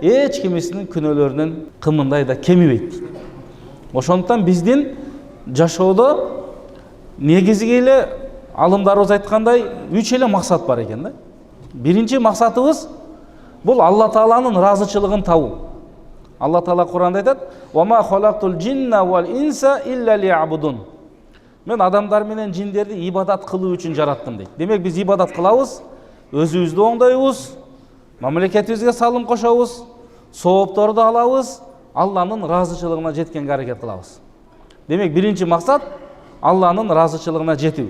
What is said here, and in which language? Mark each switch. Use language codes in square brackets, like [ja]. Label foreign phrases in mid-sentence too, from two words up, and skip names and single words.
[ky] Эч кимисинин күнөөлөрүнүн кымындай да кемибейт. Ошондуктан биздин жашоодо негизги эле алымдарыбыз айткандай 3 эле максат бар экен да. Биринчи максатыбыз бул Алла Тааланын ыраазычылыгын табуу. Алла Таала Куранда айтат: [ar] "وما خلقت الجن والإنس إلا ليعبدون." [ky] Мен адамдар менен жиндерди ибадат кылуу үчүн жараттым дейт. Демек, биз ибадат кылабыз, өзүбүздү оңдойбуз, мамлекетибизге салым кошобуз, соопторду алабыз, Алланын ыраазычылыгына жеткенге аракет кылабыз. Демек, биринчи максат Алланын ыраазычылыгына жетүү.